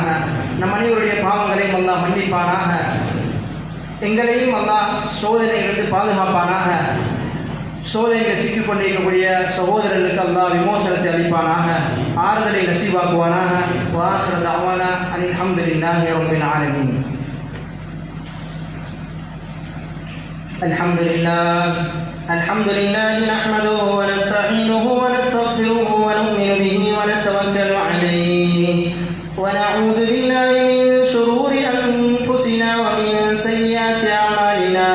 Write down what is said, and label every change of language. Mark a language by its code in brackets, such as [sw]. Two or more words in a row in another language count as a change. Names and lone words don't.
[ta] நம் அனைவருடைய பாவங்களையும் அல்லாஹ் மன்னிப்பானாக. எங்களையும் அல்லாஹ் சோதனைகளுக்கு பாதுகாப்பானாக. சோதனைகள் சிக்கிக் கொண்டிருக்கக்கூடிய சகோதரர்களுக்கு அல்லாஹ் விமோசனத்தை அளிப்பானாக, ஆறுதலை நசீபாக்குவானாக. [ar] وآخر دعوانا أن الحمد لله رب العالمين. الحمد لله نحمده ونستعينه ونستغفره ونؤمن به ونتوكل عليه ونعوذ بالله من شرور أنفسنا ومن سيئات أعمالنا.